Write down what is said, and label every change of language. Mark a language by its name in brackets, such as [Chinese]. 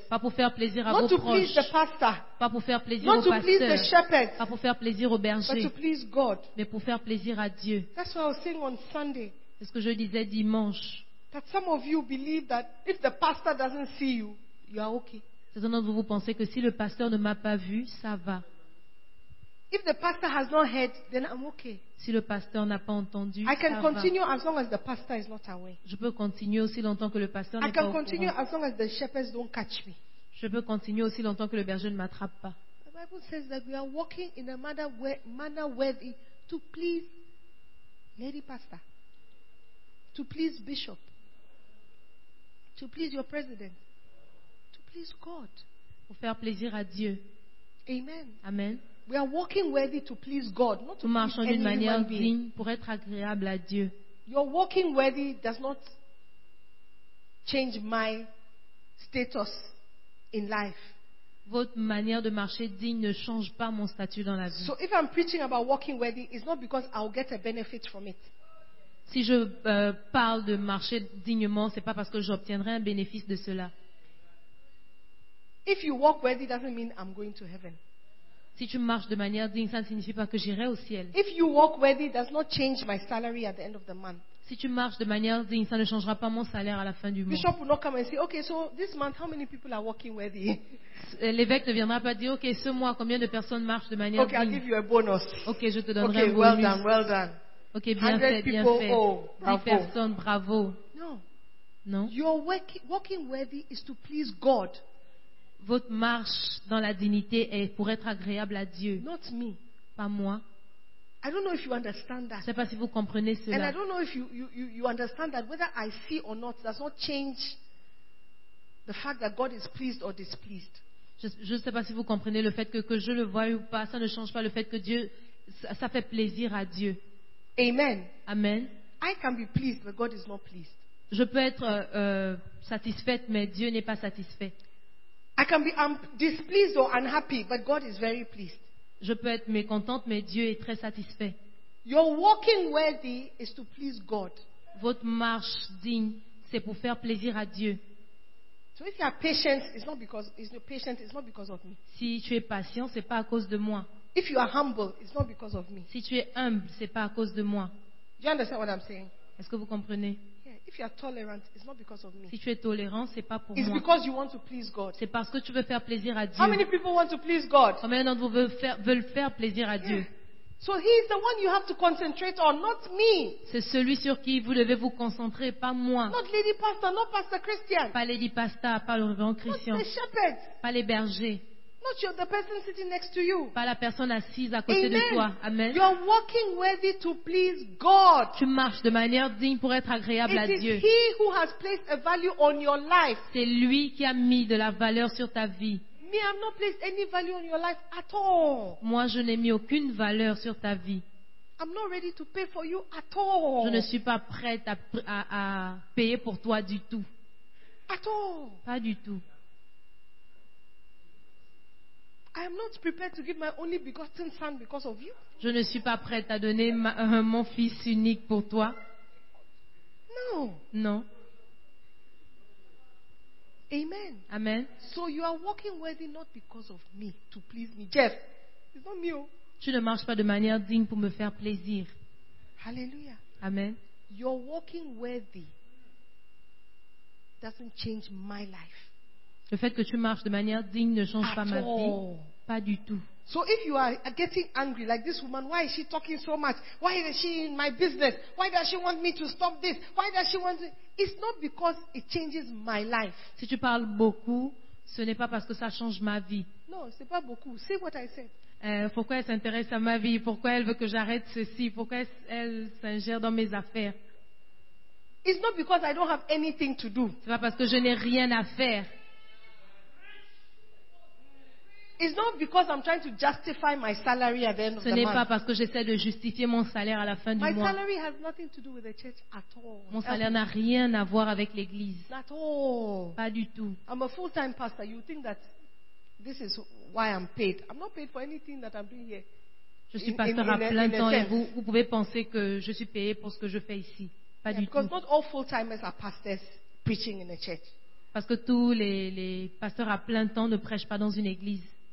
[French] Pas pour faire plaisir [English] not [French] à vos [English] to [French] proches. [English] Please the pastor. [French] Pas pour faire plaisir [English] not [French] aux pasteurs. [English] Not to please the shepherds. [French] Pas pour faire plaisir aux bergers. [English] But to please God. [French] Mais pour faire plaisir à Dieu. [English] That's what I was saying on Sunday. [French] C'est ce que je disais dimanche. [English] That some of you believe that if the pastor doesn't see you, you are okay. [French] Certains d'entre vous pensez que si le pasteur ne m'a pas vu, ça va. [English] If the pastor has not heard, then I'm okay. [French] Si le pasteur n'a pas entendu, [English] I can continue as long as the pastor is not away. [French] Je peux continuer aussi longtemps que le pasteur n'est pas au courant. [English] I can continue as long as the shepherds don't catch me. [French] Je peux continuer aussi longtemps que le berger ne m'attrape pas. [English] The Bible says that we are walking in a manner worthy to please lady pastor, to please bishop, to please your president, to please God. [French] Pour faire plaisir à Dieu. [English] Amen. [French] Amen. [English] We are walking worthy to please God, not to please any human being. [French] Pour être agréable à Dieu. [English] Your walking worthy does not change my status in life. [French] Votre manière de marcher digne ne change pas mon statut dans la vie. [English] So if I'm preaching about walking worthy, it's not because I'll get a benefit from it. [French] Si je parle de marcher dignement, c'est pas parce que j'obtiendrai un bénéfice de cela. [English] If you walk worthy, doesn't mean I'm going to heaven. [French] Si tu marches de manière digne, ça ne signifie pas que j'irai au ciel. [English] If you walk worthy, does not change my salary at the end of the month. [French] Si tu marches de manière digne, ça ne changera pas mon salaire à la fin du mois. [English] Bishop will not come and say, okay, so this month, how many people are walking worthy? [French] L'évêque ne viendra pas dire, okay, ce mois, combien de personnes marchent de manière [English] okay, [French] digne? [English] Okay, I'll give you a bonus. [French] Okay, je te donnerai [English] okay, [French] un bonus. [English] Okay, well done, well done. [French] Okay, bien fait, [English] people, [French] bien fait. [English] Oh, bravo. [French] 10 personnes, bravo. [English] No. [French] Non. [English] Your walking worthy is to please God. [French] Votre marche dans la dignité est pour être agréable à Dieu. [English] Not me. [French] Pas moi. [English] I don't know if you understand that. [French] Je ne sais pas si vous comprenez cela. [English] And I don't know if you understand that whether I see or not does not change the fact that God is pleased or displeased. [French] Je ne sais pas si vous comprenez le fait que je le vois ou pas, ça ne change pas le fait que Dieu ça fait plaisir à Dieu. [English] Amen. [French] Amen. [English] I can be pleased, but God is not pleased. [French] Je peux être satisfaite, mais Dieu n'est pas satisfait. [English] I can be displeased or unhappy, but God is very pleased. [French] Je peux être mécontente, mais Dieu est très satisfait. [English] Your walking worthy is to please God. [French] Votre marche digne, c'est pour faire plaisir à Dieu. [English] So if you are patient, it's not because of me. [French] Si tu es patient, c'est pas à cause de moi. [English] If you are humble, it's not because of me. [French] Si tu es humble, c'est pas à cause de moi. [English] Do you understand what I'm saying? [French] Est-ce que vous comprenez? [English] If you are tolerant, it's not because of me. [French] Si tu es tolérant, c'est pas pour [English] it's [French] moi. [English] Because you want to please God. [French] C'est parce que tu veux faire plaisir à Dieu. [English] How many people want to please God? [French] Combien d'entre vous veulent faire plaisir à Dieu? [English] So he is the one you have to concentrate on, not me. [French] C'est celui sur qui vous devez vous concentrer, pas moi. [English] Not Lady Pastor, not Pastor Christian. [French] Pas Lady Pastor, pas le révérend Christian. [English] Not the shepherd. [French] Pas les bergers. [English] Not the person sitting next to you. [French] Pas la personne assise à côté [English] Amen. [French] De toi. Amen. [English] You are walking worthy to please God. [French] Tu marches de manière digne pour être agréable [English] It [French] à Dieu. [English] He who has placed a value on your life. [French] C'est lui qui a mis de la valeur sur ta vie. [English] Me, I've not placed any value on your life at all. [French] Moi, je n'ai mis aucune valeur sur ta vie. [English] I'm not ready to pay for you at all. [French] Je ne suis pas prête à payer pour toi du tout. [English] At all. [French] Pas du tout. [English] I am not prepared to give my only begotten son because of you. [French] Je ne suis pas prête à donner mon fils unique pour toi. [English] No. [French] Non. [English] Amen. [French] Amen. [English] So you are walking worthy not because of me to please me, Jeff. It's not me. Oh. [French] Tu ne marches pas de manière digne pour me faire plaisir. [English] Hallelujah. Amen. Your walking worthy doesn't change my life. [French] Le fait que tu marches de manière digne ne change pas ma vie. Pas du tout. [English] So if you are getting angry like this woman, why is she talking so much? Why is she in my business? Why does she want me to stop this? Why does she want to... It's not because it changes my life. [French] Si tu parles beaucoup, ce n'est pas parce que ça change ma vie. Non, c'est pas beaucoup. [English] See what I said. [French] Pourquoi elle s'intéresse à ma vie? Pourquoi elle veut que j'arrête ceci? Pourquoi elle s'ingère dans mes affaires? [English] It's not because I don't have anything to do. [French] C'est pas parce que je n'ai rien à faire. [English] It's not because I'm trying to justify my salary at the end of the month. [French] Ce n'est pas parce que j'essaie de justifier mon salaire à la fin du mois. [English] My salary has nothing to do with the church at all. [French] Mon salaire n'a rien à voir avec l'église. [English] At all. [French] Pas du tout. [English] I'm a full-time pastor. You think that this is why I'm paid? I'm not paid for anything that I'm doing here. [French] Je suis pasteur à plein temps et vous pouvez penser que je suis payé pour ce que je fais ici. Pas du tout. [English] Because not all full-timers are pastors preaching in a church. [French] Parce que tous les pasteurs à plein temps ne prêchent pas dans une église.